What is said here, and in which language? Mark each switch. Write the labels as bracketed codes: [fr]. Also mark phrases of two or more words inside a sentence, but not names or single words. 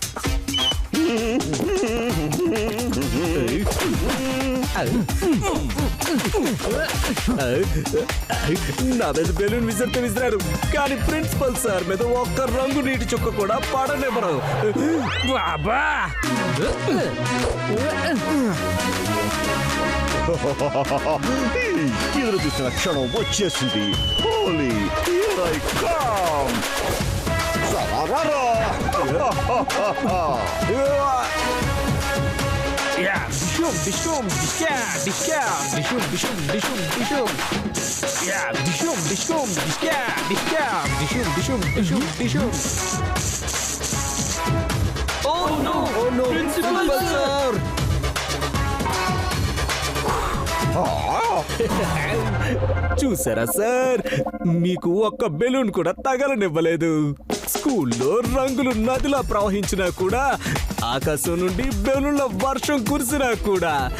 [te] నా మీద బెలూన్ విసిరారు, కానీ ప్రిన్సిపల్ సార్ మీద ఒక్క రంగు నీటి చుక్క కూడా పడనివ్వరు. బాబా, ఎదురు చూసిన క్షణం వచ్చేసింది. [en] హోలీ, here I come. సరరరా. Dishum, dishum, dishka, dishka, dishum, dishum, dishum, dishum. Yeah, dishum, dishum, dishka, dishka, dishum, dishum, dishum, dishum. Oh no! Oh no, [te] ప్రిన్సిపల్ సార్. చూసారా సార్, మీకు ఒక్క బెలూన్ కూడా తగలనివ్వలేదు. స్కూల్లో రంగులు నదిలా ప్రవహించినా కూడా, ఆకాశం నుండి బెలూన్ల వర్షం కురిసినా కూడా.